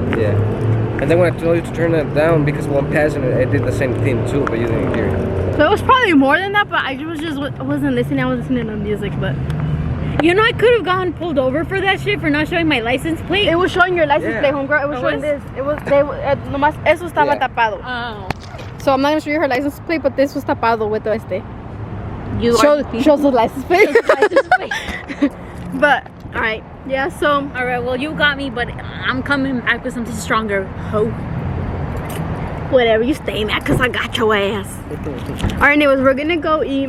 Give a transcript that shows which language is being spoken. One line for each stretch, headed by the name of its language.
English: Yeah. And then when I told you to turn that down because one passing it did the same thing too, but you didn't hear it. So it was probably more than that, but I wasn't listening. I was listening to music, but You know, I could have gotten pulled over for that shit for not showing my license plate. it was showing your license plate, homegirl. It was showing this. It was
Spanish: nomás eso estaba tapado.
English: Oh. So I'm not gonna show you her license plate, but this was
Spanish: tapado
English: with
Spanish: este.
English: Shows the license plate. But all right, yeah. So all right, well, you got me, but I'm coming back with something stronger. Ho. whatever, you stay mad because I got your ass. All right, anyways, we're gonna go eat.